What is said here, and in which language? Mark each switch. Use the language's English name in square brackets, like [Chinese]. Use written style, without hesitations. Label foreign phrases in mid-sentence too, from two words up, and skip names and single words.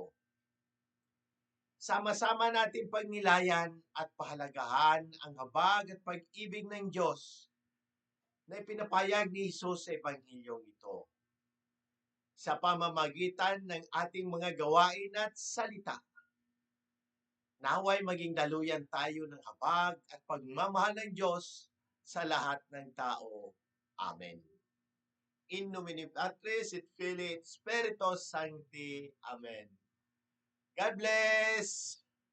[Filipino] Sama-sama natin pagnilayan at pahalagahan ang habag at pag-ibig ng Diyos na ipinapayag ni Jesus sa Ebanghelyong ito sa pamamagitan ng ating mga gawain at salita. Naway maging daluyan tayo ng habag at pagmamahal ng Diyos sa lahat ng tao. Amen. [Latin] In nomine Patris et Filii et Spiritus Sancti. [English] Amen. God bless!